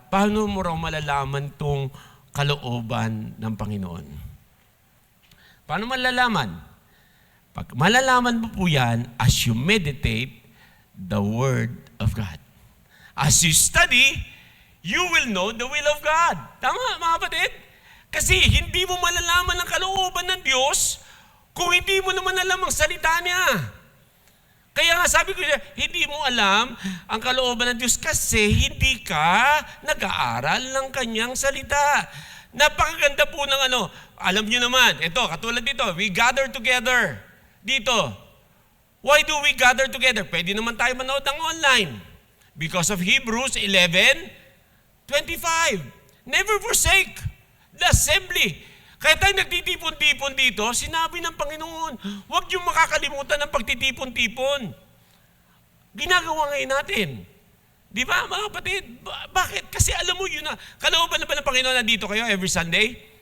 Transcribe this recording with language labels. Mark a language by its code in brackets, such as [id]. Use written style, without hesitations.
[tl] Paano mo raw malalaman tong kalooban ng Panginoon? Paano malalaman? Pag malalaman mo po yan, [en] as you meditate the Word of God. As you study you will know the will of God. [tl] Tama, mga kapatid? Kasi hindi mo malalaman ang kalooban ng Diyos kung hindi mo naman alam ang salita niya. Kaya nga sabi ko, hindi mo alam ang kalooban ng Diyos kasi hindi ka nag-aaral ng kanyang salita. Napakaganda po ng alam niyo naman, ito, katulad dito, [en] we gather together. [tl] Dito, [en] why do we gather together? [tl] Pwede naman tayo manood ng online. [en] Because of Hebrews 11:25. Never forsake the assembly. [tl] Kaya tayo nagtitipon-tipon dito, sinabi ng Panginoon, huwag yung makakalimutan ng pagtitipon-tipon. Ginagawa ngayon natin. Di ba, mga kapatid? Bakit? Kasi alam mo yun na, kalooban na ba ng Panginoon na dito kayo every Sunday?